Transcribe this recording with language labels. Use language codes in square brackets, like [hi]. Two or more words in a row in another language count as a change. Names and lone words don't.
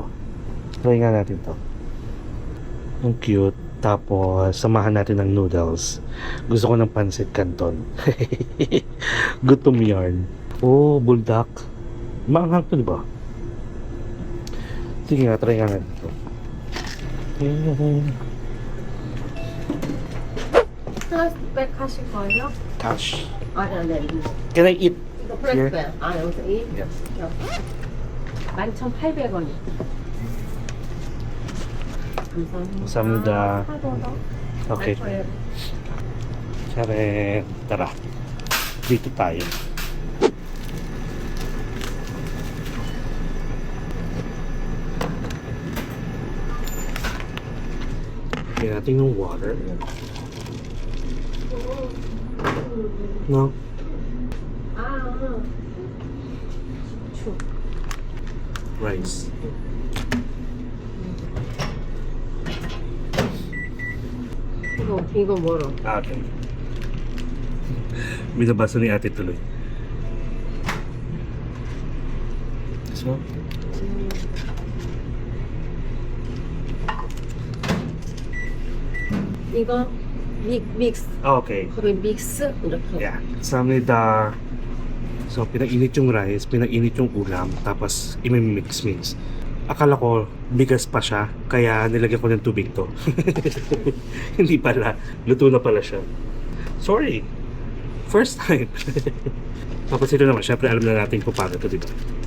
[tl] Try nga natin to. Ang cute. Tapos, samahan natin ng noodles. Gusto ko ng pancit canton. Gutom yarn. Oh, buldak. Maanghang to, diba? Sige nga, try nga natin to. [ko] 프라이스백 하실 거예요? [en] Cash. [ko] 네. [en] Can I eat? [ko] 이거 프라이스백. 여기서 1? [en] Yes. [ko] 11,800원. 감사합니다. 감사합니다. 하나 더. [en] Okay. [ko] 네. [tl] Siyempre, tara. Dito tayo. Lagyan natin yung water. [en] No? Rice. [ko] 이거 뭐로? [tl] Okay. Binabasa ni ate tuloy. [en] This one? [ko] 이거 믹스. [en] Okay. [ko] 그리고 믹스 이렇게. [en] Yeah. Samnida. [tl] So, pinainit yung rice, pinainit yung ulam, tapos imimix-mix. Akala ko, bigas pa siya, kaya nilagyan ko ng tubig to. Hindi pala. Luto na pala siya. [en] Sorry. First time. [tl] Tapos ito naman, syempre alam na natin kung paano ito, diba?